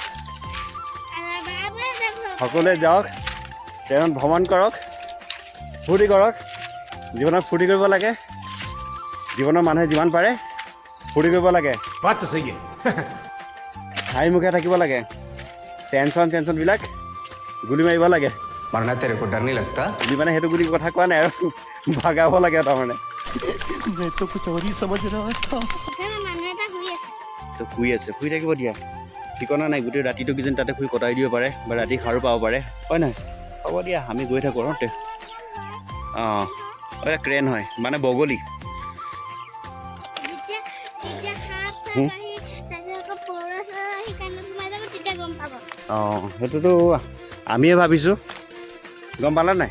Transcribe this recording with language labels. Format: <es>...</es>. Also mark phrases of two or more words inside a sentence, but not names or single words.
<as>সকলোৱে যাওক, ট্ৰেইনত ভ্ৰমণ কৰক, ফূৰ্তি কৰক। জীৱনত ফূৰ্তি কৰিব লাগে, জীৱনৰ মানুহে যিমান পাৰে ফূৰ্তি কৰিব লাগে, হাঁহি মুখে থাকিব লাগে। টেনশ্যনবিলাক গুলি মাৰিব লাগে।</as> <hi>मरना तेरे को डर नहीं लगता?</hi> <as>গুলি মানে সেইটো গুলি কথা কোৱা নাই আৰু ভাগাব লাগে তাৰমানে।</as> <hi>मैं तो कुछ और ही समझ रहा था।</hi> <as>তো শুই আছে, শুই থাকিব দিয়া, ঠিকনা নাই। গোটেই ৰাতিটো কিজানি তাতে শুই কটাই দিব পাৰে বা ৰাতি সাৰো পাব পাৰে, হয় নহয়? হ'ব দিয়া, আমি গৈ থাকোঁ আৰু ক্ৰেন হয় মানে বগলী। সেইটোতো আমিয়ে ভাবিছোঁ, গম পালা নাই?</as>